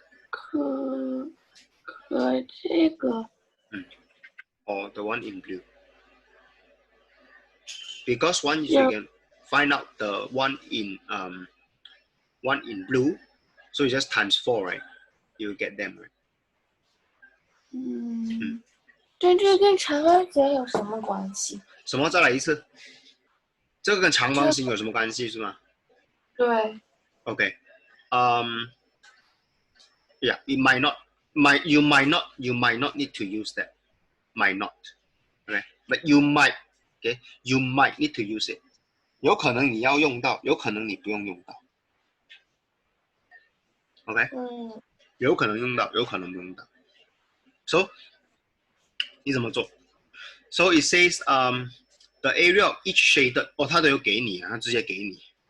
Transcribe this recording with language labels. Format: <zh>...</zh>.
<zh>和这个。</zh> <en>Or the one in blue. Because once you can find out the one in blue, so you just times 4, right? You get them, right?</en> <zh>但这跟长方形有什么关系？什么？再来一次。这个跟长方形有什么关系是吗？对。</zh> <en>Okay. Yeah, it might not. You might not need to use that. Might not. Okay. But you might. Okay. You might need to use it.</en> <zh>有可能你要用到，有可能你不用用到。 OK。有可能用到，有可能不用到。 So 你怎么做 ？</zh> <en>So it says the area of each shaded，</en> <zh>它都有给你啊，它直接给你。</zh>